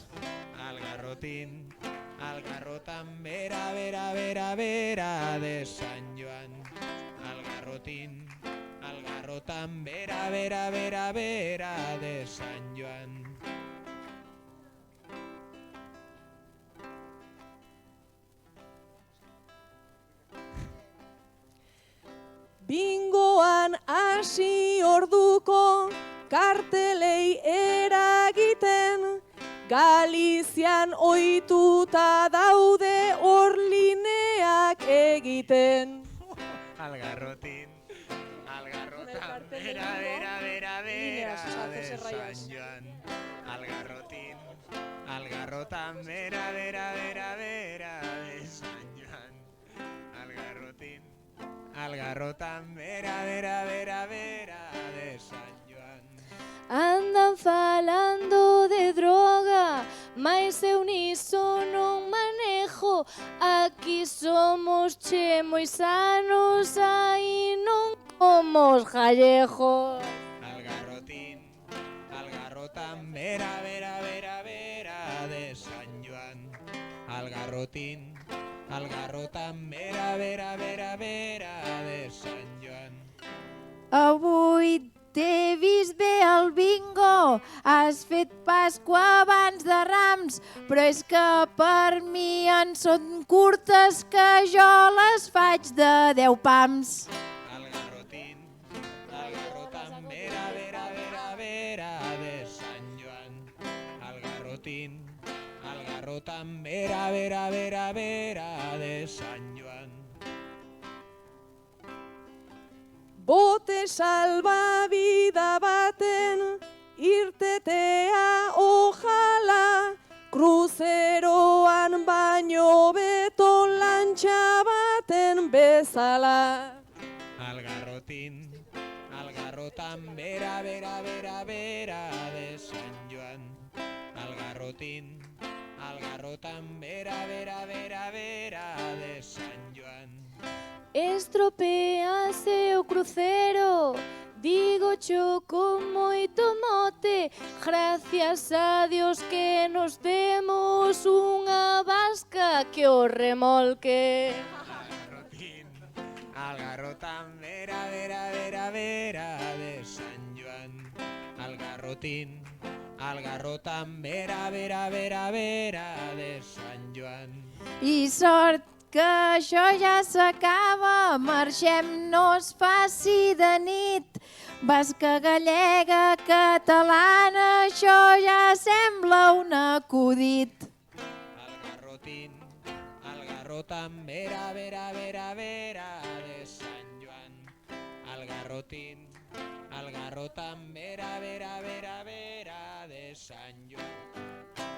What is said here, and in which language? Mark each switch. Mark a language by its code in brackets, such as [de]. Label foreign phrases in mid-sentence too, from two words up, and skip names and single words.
[ca] Al garrotan, vera, de Sant Joan. Al garrotan, vera, de Sant Joan. [eu] Bingoan hasi orduko kartelei eragiten, Galizian ohituta daude orlineak egiten. [ca] Al garrotan, vera, de Sant Joan. Al garrotan, vera, de Sant Joan. Al garrotan, vera, de Sant Joan. [gl] Andan falando de droga, mais eu niso non manejo. Aquí somos che moi sanos, aí non como os gallejos. [ca] Al garrotan, vera, de Sant Joan. Al garrotan, vera, de Sant Joan. Avui t'he vist bé al bingo, has fet Pasqua abans de Rams, però és que per mi en són curtes que jo les faig de 10 pams. Al garrotan, vera, de Sant Joan. Al garrotan, vera, de Sant Joan. [eu] Bote salbabida baten irtetea ojala, kruzeroan baino beto lantxa baten bezala. [ca] Al garrotan, vera, de Sant Joan. Al garrotan, vera, de Sant Joan. [gl] Estropease o crucero, digo cho con moito mote, [es] gracias a Dios [gl] que nos demos unha vasca que o remolque. [ca] Al garrotan, vera, de Sant Joan. Al garrotan, vera, de Sant Joan. I sort que això ja s'acaba, marxem, no es faci de nit. Basca gallega, catalana, això ja sembla un acudit. Al garrotan, vera, de Sant Joan. Al garrotan, vera, de Sant Joan.